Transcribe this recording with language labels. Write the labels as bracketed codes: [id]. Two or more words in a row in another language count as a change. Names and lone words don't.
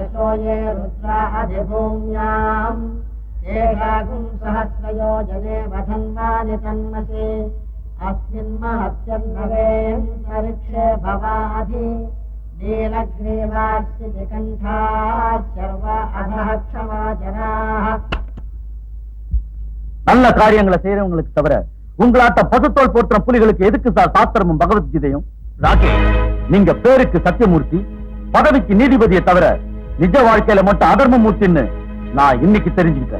[sa] ये रुद्रादिभूम्याम् केशागुं सहस्रयोजने वधन्वानि तन्मसे अस्मिन् महत्यन्नवेऽन्तरिक्षे भवाधि नीलग्रीवाश्चिकण्ठाः सर्व अधः क्षमा जनाः. [ta] நல்ல காரியங்களை செய்யறவங்களுக்கு தவிர உங்களாட்ட பசுத்தோல் போற்ற புலிகளுக்கு எதுக்கு சார் சாஸ்திரமும் பகவத்கீதையும்? ராகே, நீங்க பேருக்கு சத்தியமூர்த்தி, பதவிக்கு நீதிபதியை தவிர நிஜ வாழ்க்கையில மட்டும் அதர்மமூர்த்தின்னு நான் இன்னைக்கு தெரிஞ்சுக்கிட்டேன்.